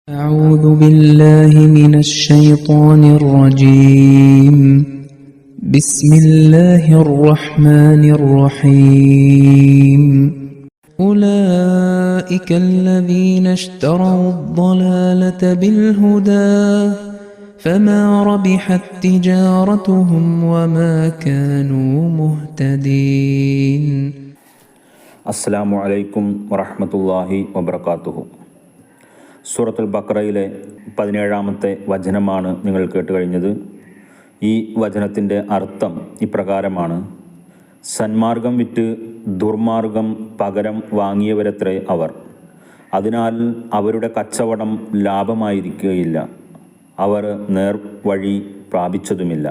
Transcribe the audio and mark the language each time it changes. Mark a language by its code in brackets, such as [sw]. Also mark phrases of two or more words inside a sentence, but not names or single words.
[ar] أعوذ بالله من الشيطان الرجيم بسم الله الرحمن الرحيم أولئك الذين اشتروا الضلالة بالهدى فما ربحت تجارتهم وما كانوا مهتدين. السلام عليكم ورحمة الله وبركاته. [ml] സൂറത്തുൽ ബഖറയിലെ 17-ാമത്തെ വചനമാണ് നിങ്ങൾ കേട്ട് കഴിഞ്ഞത്. ഈ വചനത്തിൻ്റെ അർത്ഥം ഇപ്രകാരമാണ്: സന്മാർഗം വിറ്റ് ദുർമാർഗം പകരം വാങ്ങിയവരത്രേ അവർ, അതിനാൽ അവരുടെ കച്ചവടം ലാഭമായിരിക്കുകയില്ല, അവർ നേർവഴി പ്രാപിച്ചതുമില്ല.